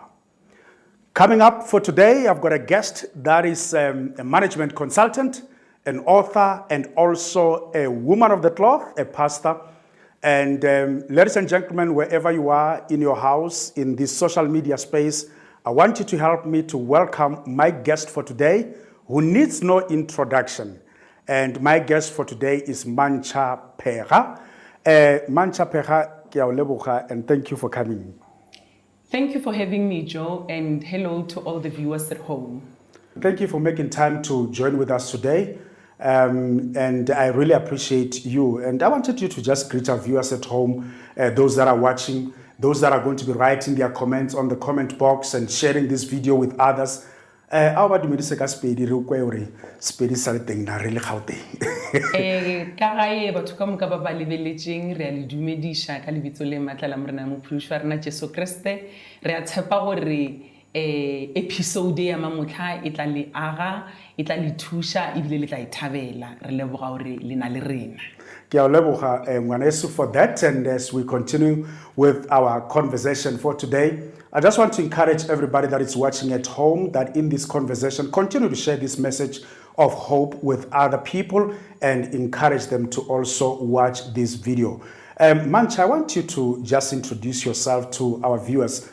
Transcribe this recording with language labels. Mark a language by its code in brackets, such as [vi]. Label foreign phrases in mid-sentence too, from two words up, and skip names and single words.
[en] Coming up for today, I've got a guest that is a management consultant, an author, and also a woman of the cloth, a pastor. And ladies and gentlemen, wherever you are in your house, in this social media space, I want you to help me to welcome my guest for today, who needs no introduction. And my guest for today is Mantsha Pheeha. [nso] Mantsha Pheeha, ke a o leboga, [en] and thank you for coming. Thank you for having me, Joe, and hello to all the viewers at home. Thank you for making time to join with us today, and I really appreciate you. And I wanted you to just greet our viewers at home, those that are watching, those that are going to be writing their comments on the comment box and sharing this video with others. How about you say [nso] Spedi re Spedi sa le teng na re le Gauteng? Ka gae batho ka moka ba ba lebeletseng re a le dumedisha ka lebitso le matla la morena mophološi wa rena Jesu Kriste. Re a tshepa gore episode ya mamotla e tla le aga, e tla le thusha ebile le tla ithabela. Re leboga gore le na le rena. Ke a o leboga ngwaneso [en] for that, and as we continue with our conversation for today, I just want to encourage everybody that is watching at home that in this conversation, continue to share this message of hope with other people and encourage them to also watch this video. Mantsha, I want you to just introduce yourself to our viewers.